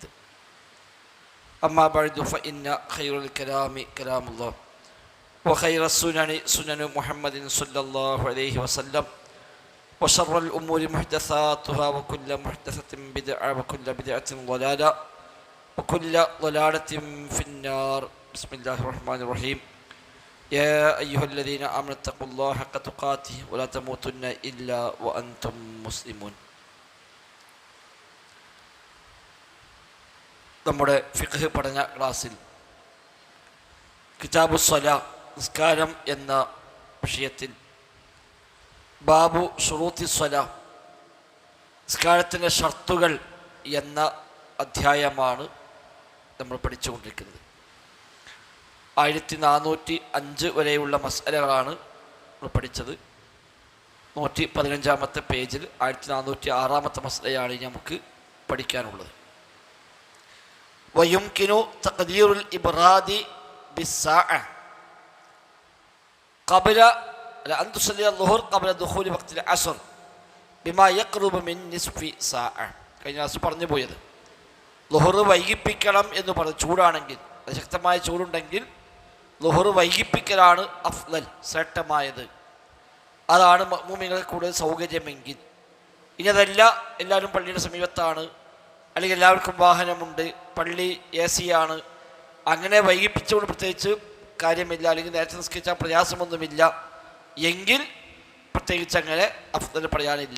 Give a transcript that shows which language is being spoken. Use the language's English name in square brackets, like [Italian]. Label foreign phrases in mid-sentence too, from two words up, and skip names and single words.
[Arabic] أما بعد فإن خير الكلام كلام الله وخير السنن سنن محمد صلى الله عليه وسلم وشر الأمور محدثاتها وكل محدثة بدعة وكل بدعة ضلالة وكل ضلالة في النار. بسم الله الرحمن الرحيم. يا أيها الذين آمنوا اتقوا الله حق تقاته ولا تموتن إلا وأنتم مسلمون. [Malayalam] നമ്മുടെ ഫിഖ് പഠന ക്ലാസ്സിൽ [Arabic] كتاب الصلاة [Malayalam] നിസ്കാരം എന്ന വിഷയത്തിൽ [Arabic] باب شروط الصلاة [Malayalam] നിസ്കാരത്തിൻ്റെ ഷർത്തുകൾ എന്ന അധ്യായമാണ് നമ്മൾ പഠിച്ചുകൊണ്ടിരിക്കുന്നത്. 1405 വരെയുള്ള മസ്അലകളാണ് നമ്മൾ പഠിച്ചത്. 115 പേജിൽ 1406 മസ്അലയാണ് നമുക്ക് പഠിക്കാനുള്ളത്. [Arabic] ويمكن تقدير الإبراد بالساعة قبل أن تصلي الظهر قبل دخول وقت العصر بما يقرب من نصف ساعة. [Malayalam] കഴിഞ്ഞ ദിവസം പറഞ്ഞു പോയത് ളുഹർ വൈകിപ്പിക്കണം എന്ന് പറഞ്ഞു. ചൂടാണെങ്കിൽ, ശക്തമായ ചൂടുണ്ടെങ്കിൽ ളുഹർ വൈകിപ്പിക്കലാണ് അഫ്ളൽ, ശ്രേഷ്ഠമായത്. അതാണ് മുഅ്മിനീങ്ങൾക്ക് കൂടുതൽ സൗകര്യമെങ്കിൽ. ഇനി അതല്ല, എല്ലാവരും പള്ളിയുടെ സമീപത്താണ്, അല്ലെങ്കിൽ എല്ലാവർക്കും വാഹനമുണ്ട്, പള്ളി AC ആണ്, അങ്ങനെ വൈകിപ്പിച്ചുകൊണ്ട് പ്രത്യേകിച്ച് കാര്യമില്ല, അല്ലെങ്കിൽ നേരത്തെ നിസ്കരിച്ചാൽ പ്രയാസമൊന്നുമില്ല എങ്കിൽ പ്രത്യേകിച്ച് അങ്ങനെ അഫ്ളൽ പറയാനില്ല.